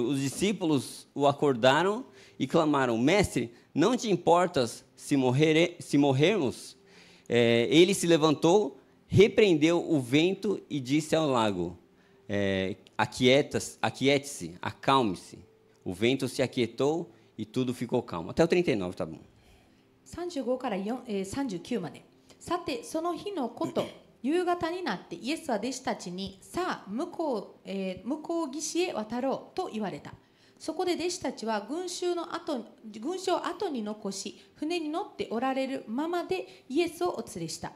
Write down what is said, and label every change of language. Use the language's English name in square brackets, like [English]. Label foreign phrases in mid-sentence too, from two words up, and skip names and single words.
[Portuguese] Os discípulos o acordaram e clamaram: Mestre, não te importas se morrermos? Ele se levantou, repreendeu o vento e disse ao lago: Aquiete-se, acalme-se. O vento se aquietou e tudo ficou calmo. Até o 39, tá bom. [Japanese] 35 から39まで。さて、その日のこと、夕方になってイエスは弟子たちに、さあ、向こう岸へ渡ろうと言われた。そこで弟子たちは群衆を後に残し、船に乗っておられるままでイエスをお連れした。